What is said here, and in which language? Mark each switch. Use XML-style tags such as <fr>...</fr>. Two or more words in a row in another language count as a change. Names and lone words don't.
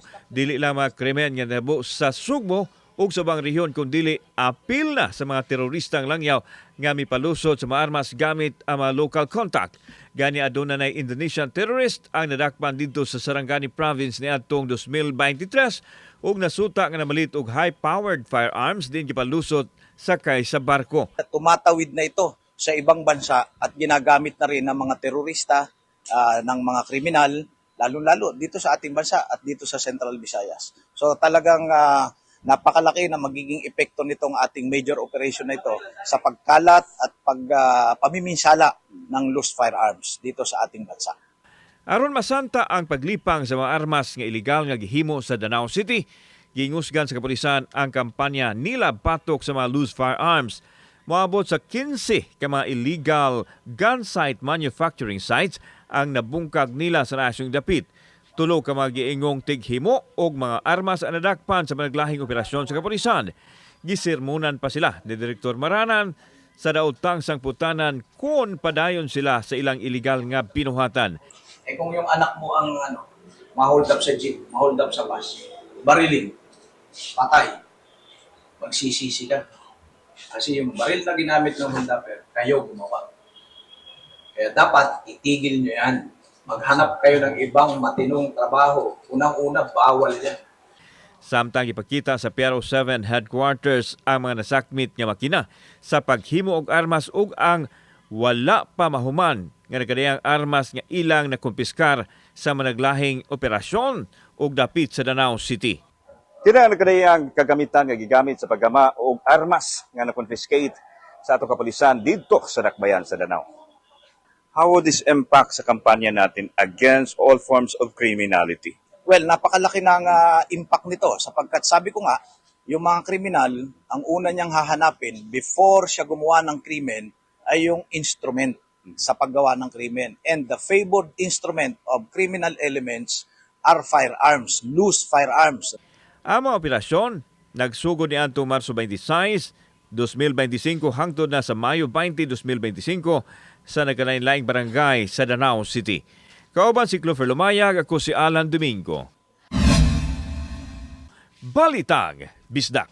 <ceb>Dili lamang krimen nga nabo sa Sugbo ug sa bang rehiyon kung dili apil na sa mga teroristang langyaw nga mipalusod sa mga armas gamit ang mga</ceb> <en>local contact.</en> <ceb>Gani aduna nay</ceb> <en>Indonesian terrorist</en> <ceb>ang nadakpan dito sa Sarangani province niadtong 2023 ug nasuta nga namalit og</ceb> <en>high-powered firearms</en> <ceb>din gipalusot sakay sa barko.</ceb> <tl>Tumatawid na ito sa ibang bansa at ginagamit na rin ng mga terorista, ng mga kriminal, lalo-lalo dito sa ating bansa at dito sa Central Visayas. So talagang napakalaki na magiging epekto nitong ating</tl> <en>major operation</en> <tl>na ito sa pagkalat at pamiminsala ng loose firearms dito sa ating bansa.</tl> <ceb>Aron masanta ang paglipang sa mga armas nga iligal nga gihimo sa Danao City, gingusgan sa kapulisan ang kampanya nila patok sa mga</ceb> <en>loose firearms.</en> <ceb>Moabot sa 15 ka mga</ceb> <en>illegal gun site manufacturing sites</en> <ceb>ang nabungkag nila sa nasyong dapit. Tulo ka mga giingong tighimo og mga armas ang nadakpan sa managlahing operasyon sa kapulisan. Gisirmunan pa sila ni Direktor Maranan sa daotang sangputanan kung padayon sila sa ilang illegal nga pinuhatan.</ceb> <tl>Kung yung anak mo ang ma-hold up sa jeep, ma-hold up sa bus, bariling, patay, magsisisi ka. Kasi yung baril na ginamit ng hold-upper, kayo gumawa. Kaya dapat itigil nyo yan. Maghanap kayo ng ibang matinong trabaho. Unang-una, bawal yan.</tl> <ceb>Samtang ipakita sa Piero 7 headquarters ang mga nasakmit nga makina sa paghimo og armas ug ang wala pa mahuman nga nagkadayang armas nga ilang nakumpiskar sa managlahing operasyon ug dapit sa Danao City. Kina nagkadayang kagamitan nga gigamit sa paggama og armas nga na-confiscate sa atong kapulisan didto sa Dakbayan sa Danao.</ceb> <en>How would this impact</en> <tl>sa kampanya natin</tl> <en>against all forms of criminality? Well,</en> <tl>napakalaki ng impact nito sapagkat sabi ko nga, yung mga kriminal, ang una niyang hahanapin before siya gumawa ng krimen ay yung instrument sa paggawa ng krimen.</tl> <en>And the favored instrument of criminal elements are firearms, loose firearms.</en> <ceb>Ang mga operasyon nagsugod ni Anto Marso 26, 2025 hangtod na sa Mayo 20, 2025 sa nagkalain-laing barangay sa Danao City. Kauban si Clover Lumayag, ako si Alan Domingo. Balitang Bisdak.</ceb>